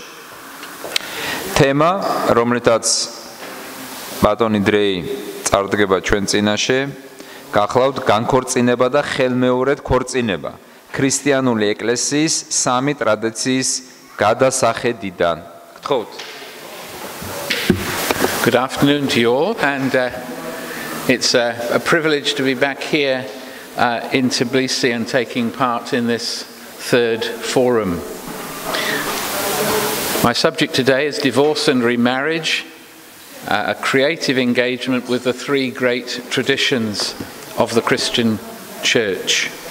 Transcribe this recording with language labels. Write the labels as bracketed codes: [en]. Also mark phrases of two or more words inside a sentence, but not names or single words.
[ka] თემა, რომლითაც ბატონი დრეი წარდგება ჩვენ წინაშე, გახლავთ განქორწინება და ხელმეორედ ქორწინება, ქრისტიანული ეკლესიის სამი ტრადიციის გადასახედიდან. გთხოვთ. [en] Good afternoon to you all, and it's a privilege to be back here in Tbilisi and taking part in this third forum. My subject today is divorce and remarriage, a creative engagement with the three great traditions of the Christian Church.